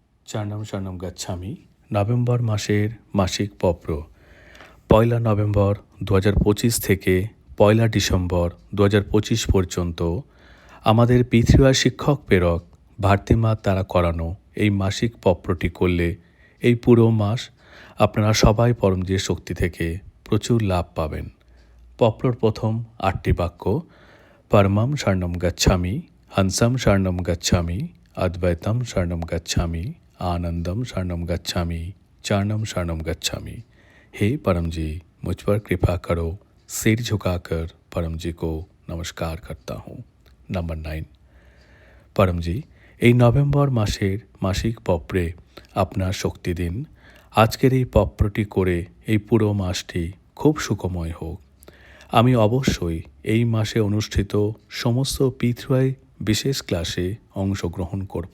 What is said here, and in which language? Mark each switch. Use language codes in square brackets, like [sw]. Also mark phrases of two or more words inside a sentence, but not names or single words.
[sa] চার্ণম শরণম গচ্ছামি [bn] নভেম্বর মাসের মাসিক পত্র 1 নভেম্বর 2025 থেকে 1 ডিসেম্বর 2025 পর্যন্ত আমাদের পৃথিবীর শিক্ষক প্রেরক ভারতীমা দ্বারা করানো এই মাসিক পত্রটি করলে এই পুরো মাস আপনারা সবাই পরমজির শক্তি থেকে প্রচুর লাভ পাবেন। পত্রর প্রথম 8টি বাক্য [sa] পরমম শরণম গচ্ছামি, হংসম শরণম গচ্ছামি, অদ্বৈতম शरणम गच्छामि, आनंदम शरणम गच्छामि, चारणम शरणम गच्छामि। [hi] हे परम जी, मुझ पर कृपा करो। सिर झुकाकर परम जी को नमस्कार करता हूँ। नंबर 9, परम जी [bn] এই নভেম্বর মাসের মাসিক পত্রে আপনার শক্তি দিন। আজকের এই পত্রটি করে এই পুরো মাসটি খুব সুখময় হোক। আমি অবশ্যই এই মাসে অনুষ্ঠিত সমস্ত পৃথিবী বিশেষ ক্লাসে অংশগ্রহণ করব।